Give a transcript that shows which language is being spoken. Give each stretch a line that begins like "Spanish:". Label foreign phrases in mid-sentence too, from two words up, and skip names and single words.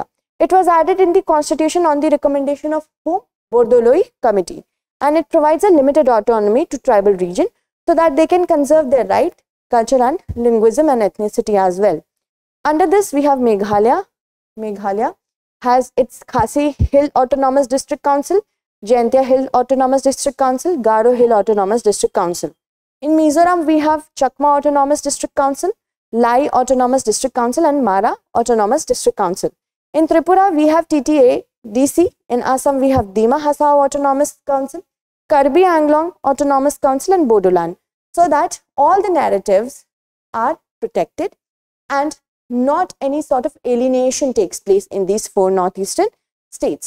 English: It was added in the constitution on the recommendation of whom? Bordoloi Committee, and it provides a limited autonomy to tribal region so that they can conserve their right, culture and linguism and ethnicity as well. Under this, we have Meghalaya. Meghalaya has its Khasi Hill Autonomous District Council, Jaintia Hill Autonomous District Council, Garo Hill Autonomous District Council. In Mizoram, we have Chakma Autonomous District Council, Lai Autonomous District Council, and Mara Autonomous District Council. In Tripura, we have TTA DC. In Assam, we have Dima Hasao Autonomous Council, Karbi Anglong Autonomous Council, and Bodoland, so that all the narratives are protected and not any sort of alienation takes place in these 4 northeastern states.